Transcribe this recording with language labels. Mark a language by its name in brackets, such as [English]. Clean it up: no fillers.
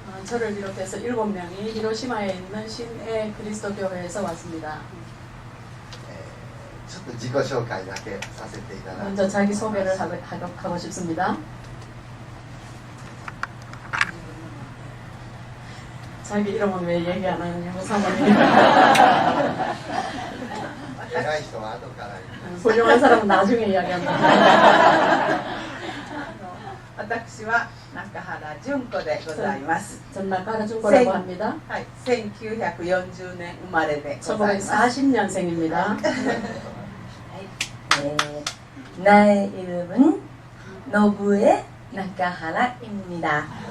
[Korean] 저를 비롯해서 7명이 히로시마에 있는 신의 그리스도 교회에서 왔습니다. [Japanese] ちょっと自己紹介だけさせていただきます。 [Korean] 먼저 자기 소개를 하고 싶습니다. 자기 이름은 왜 얘기 안 하느냐고 사모님. [Japanese] 偉い人は後から言う。 [Korean] 훌륭한 사람은 나중에 이야기합니다. [Japanese] 私は中原純子でございます。 [Korean] 전 나카라 중고라고 합니다. [Japanese] はい、1940年生まれでございます。 [Korean] 1940년생입니다. 나의 이름은 노부의 나카하라입니다.